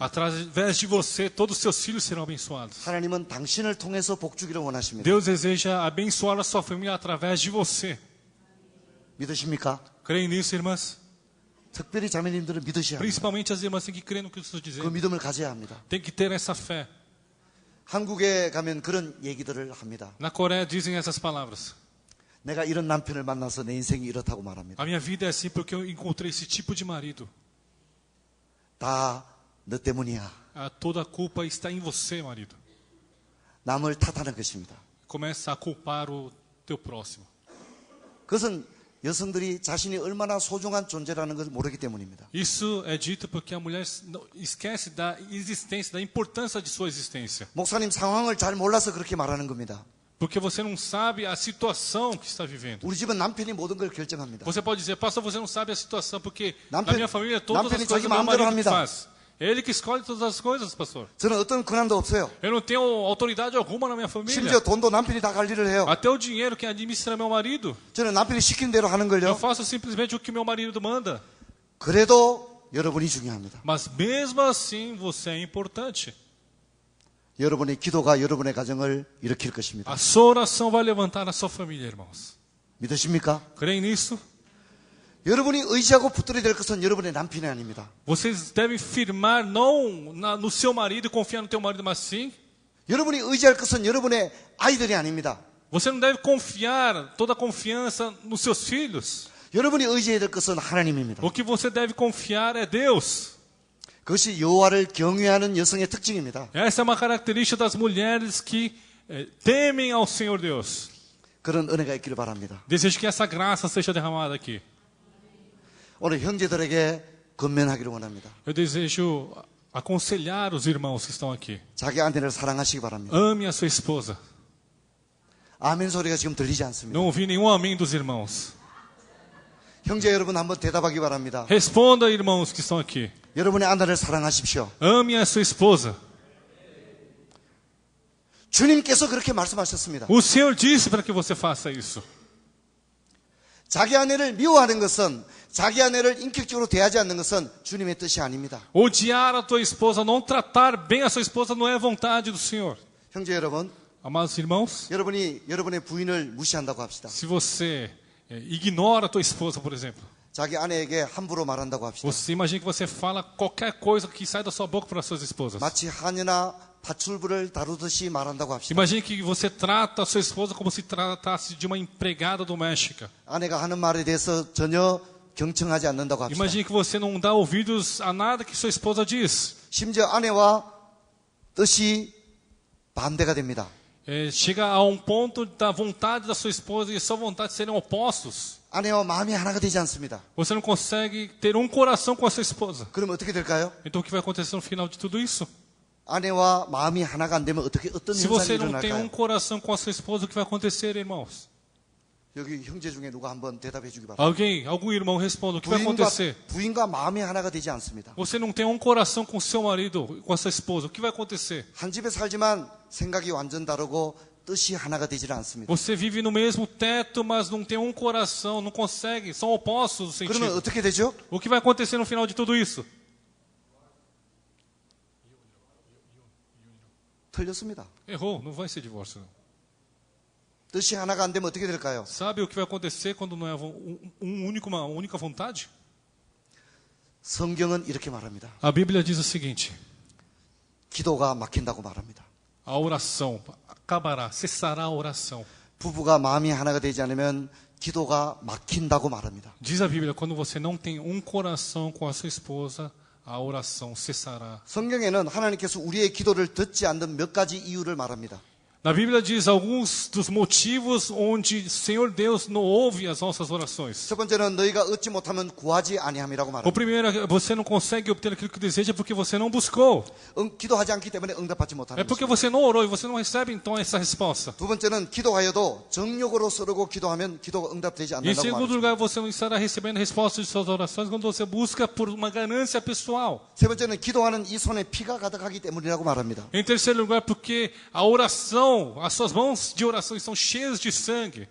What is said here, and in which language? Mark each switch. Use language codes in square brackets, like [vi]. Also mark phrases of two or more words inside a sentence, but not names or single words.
[pt] Através de você, todos os seus filhos serão abençoados. [ko] 하나님은 당신을 통해서 복 주기를 원하십니다. [pt] Deus deseja abençoar a sua família através de você. [ko] 믿으십니까? [pt] Creem nisso, irmãs? [ko] 특별히 자매님들은 믿으셔야 합니다. [pt] Principalmente as irmãs têm que crer no que eu estou [ko] 그 [pt] dizendo. [ko] 믿음을 가져야 합니다. [pt] Tem que ter essa fé. [ko] 한국에 가면 그런 얘기들을 합니다. [pt] Na Coreia dizem essas palavras. [ko] 내가 이런 남편을 만나서 내 인생이 이렇다고 말합니다. [pt] A minha vida é assim porque eu encontrei esse tipo de marido. [ko] 다 너 때문이야. [pt] Toda a culpa está em você, marido. [ko] 남을 탓하는 것입니다. [pt] Começa a culpar o teu próximo. [ko] 그것은 여성들이 자신이 얼마나 소중한 존재라는 것을 모르기 때문입니다. [pt] Isso é dito porque a mulher esquece da existência, da importância de sua existência. [ko] 목사님 상황을 잘 몰라서 그렇게 말하는 겁니다. [pt] Porque você não sabe a situação que está vivendo. [ko] 우리 집은 남편이 모든 걸 결정합니다. [pt] Você pode dizer, pastor, você não sabe a situação, porque na [ko] 남편- [pt] minha família todas as [ko] 남편이 [pt] coisas [ko] 자기 [pt] meu [ko] 마음대로 [pt] marido que [ko] 합니다. [pt] faz. Ele que escolhe todas as coisas, pastor. [ko] 저는 어떤 권한도 없어요. [pt] Eu não tenho autoridade alguma na minha família. [ko] 심지어 돈도 남편이 다 관리를 해요. [pt] Até o dinheiro quem administra é meu marido. [ko] 저는 남편이 시킨 대로 하는 [pt] Eu [ko] 걸요. [pt] faço simplesmente o que meu marido manda. [ko] 그래도 여러분이 중요합니다. [pt] Mas mesmo assim, você é importante. [ko] 여러분의 기도가 여러분의 가정을 일으킬 것입니다. [pt] A sua oração vai levantar a sua família, irmãos. [ko] 믿으십니까? [pt] Creem nisso? [ko] 여러분이 의지하고 붙들어야 될 것은 여러분의 남편이 아닙니다. [pt] Vocês devem firmar não no seu marido e confiar no teu marido, mas sim. [ko] 여러분이 의지할 것은 여러분의 아이들이 아닙니다. [pt] Você não deve confiar toda a confiança nos seus filhos. [ko] 여러분이 의지해야 될 것은 하나님입니다. [pt] O que você deve confiar é Deus. [ko] 그것이 여호와를 경외하는 여성의 특징입니다. [pt] Essa é uma característica das mulheres que temem ao Senhor Deus. [ko] 그런 은혜가 있기를 바랍니다. [pt] Desejo que essa graça seja derramada aqui. [ko] 오늘 형제들에게 건면하기를 원합니다. [pt] Eu desejo aconselhar os irmãos que estão aqui. [ko] 자기 아내를 사랑하시기 바랍니다. [pt] Ame a sua esposa. [ko] 아멘 소리가 지금 들리지 않습니다. [pt] Não ouvi nenhum amém dos irmãos. [ko] 형제 여러분 한번 대답하기 바랍니다. [pt] Responda, irmãos que estão aqui. [ko] 여러분의 아내를 사랑하십시오. [pt] Ame a sua esposa. [ko] 주님께서 그렇게 말씀하셨습니다. [pt] O Senhor disse para que você faça isso. [ko] 자기 아내를 미워하는 것은, 자기 아내를 인격적으로 대하지 않는 것은 주님의 뜻이 아닙니다. [pt] Odiar a tua esposa, não tratar bem a sua esposa não é vontade do Senhor. [ko] 형제 여러분, [pt] Amados irmãos, [ko] 여러분이 여러분의 부인을 무시한다고 합시다. [pt] se você ignora a tua esposa, por exemplo, [ko] 자기 아내에게 함부로 말한다고 합시다. [pt] você imagina que você fala qualquer coisa que sai da sua boca para suas esposas. [ko] 마치 하녀나 파출부를 다루듯이 말한다고 합시다. [pt] Imagine que você trata a sua esposa como se tratasse de uma empregada doméstica. [ko] 아내가 하는 말에 대해서 전혀 경청하지 않는다고 합시다. [pt] Imagine que você não dá ouvidos a nada que sua esposa diz. [ko] 심지어 아내와 뜻이 반대가 됩니다. [pt] Chega a um ponto da vontade da sua esposa e a sua vontade serem opostos. [ko] 아내와 마음이 하나가 되지 않습니다. [pt] Você não consegue ter um coração com a sua esposa. [ko] 그럼 어떻게 될까요? [pt] Então o que vai acontecer no final de tudo isso? [ko] 아내와 마음이 하나가 안 되면 어떤 [pt] Se [ko] 현상이 [pt] você não tem um [ko] 일어날까요? [pt] coração com a sua esposa, o que vai acontecer, irmãos? [ko] 여기 형제 중에 누가 한번 대답해 주기 바랍니다. [pt] Algum irmão responda, o que vai acontecer? [ko] 부인과 마음이 하나가 되지 않습니다. [pt] Você não tem um coração com seu marido, com a sua esposa, o que vai acontecer? [ko] 한 집에 살지만 생각이 완전 다르고 뜻이 하나가 되지는 않습니다. [pt] Você vive no mesmo teto, mas não tem um coração, não consegue, são opostos no [ko] 그러면 [pt] sentido. [ko] 어떻게 되죠? [pt] O que vai acontecer no final de tudo isso? [ko] 틀렸습니다. [pt] Errou, não vai ser divórcio. Não. [ko] 뜻이 하나가 안 되면 어떻게 될까요? [pt] Sabe o que vai acontecer quando não é uma única vontade? [ko] 성경은 이렇게 말합니다. [pt] A Bíblia diz o seguinte: [ko] 기도가 막힌다고 말합니다. [pt] a oração acabará, cessará a oração. [ko] 부부가 마음이 하나가 되지 않으면 기도가 막힌다고 말합니다. [pt] Diz a Bíblia, quando você não tem um coração com a sua esposa, a oração cessará. [ko] 성경에는 하나님께서 우리의 기도를 듣지 않는 몇 가지 이유를 말합니다. [pt] Na Bíblia diz alguns dos motivos onde o Senhor Deus não ouve as nossas orações. [ko] 첫 번째는 너희가 얻지 못하면 구하지 아니함이라고 [pt] O [ko] 말합니다. [pt] primeiro é você não consegue obter aquilo que deseja porque você não buscou. [ko] 기도하지 않기 때문에 응답받지 [pt] É [ko] 못하는 [pt] porque [ko] 것입니다. [pt] você não orou e você não recebe então essa resposta. [ko] 두 번째는 기도하여도 정욕으로 서르고 기도하면 기도가 응답되지 [pt] Em [ko] 않는다고 [pt] segundo [ko] 말합니다. [pt] lugar, você não estará recebendo resposta de suas orações quando você busca por uma ganância pessoal. [ko] 세 번째는 기도하는 이 손에 피가 가득하기 때문이라고 말합니다. [pt] Em terceiro lugar, porque a oração, as suas mãos de oração estão cheias de sangue.